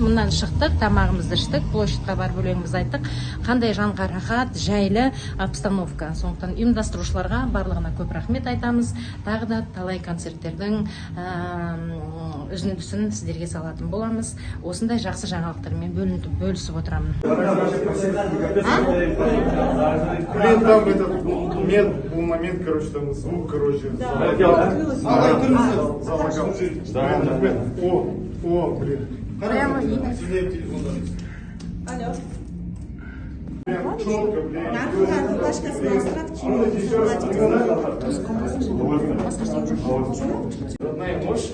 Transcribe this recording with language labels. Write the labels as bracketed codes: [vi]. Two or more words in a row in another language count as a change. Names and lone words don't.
[kk] Мұнан шықтық, тамағымызды іштік, площадьқа барып өлеңімізді айттық. Қандай жанға рахат, жайлы обстановка. Сондықтан ұйымдастырушыларға барлығына көп рахмет айтамыз. Тағы да талай концерттердің үзіндісін сіздерге салатын боламыз. Осындай жақсы жаңалықтармен бөлісіп отырамын. [ru] Блин, там этот был момент, короче, там звук, короче. О, блин. Прямо и... Алло. Родная ночь.